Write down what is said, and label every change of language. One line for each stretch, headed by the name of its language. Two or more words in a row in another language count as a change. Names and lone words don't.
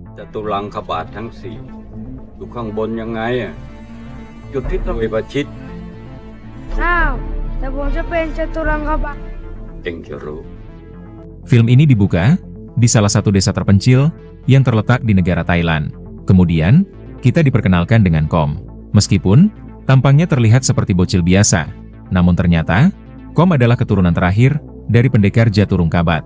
Thai: ตุรังคบาททั้งสี่อยู่ข้างบนยังไงอ่ะจุดที่ต้องไปประชิด อ้าวแต่ผมจะเป็นจตุรังคบาท เองจะรู้
Indonesian: Film ini dibuka di salah satu desa terpencil yang terletak di negara Thailand. Kemudian, kita diperkenalkan dengan Kom. Meskipun tampangnya terlihat seperti bocil biasa, namun ternyata Kom adalah keturunan terakhir dari pendekar Jaturungkabat.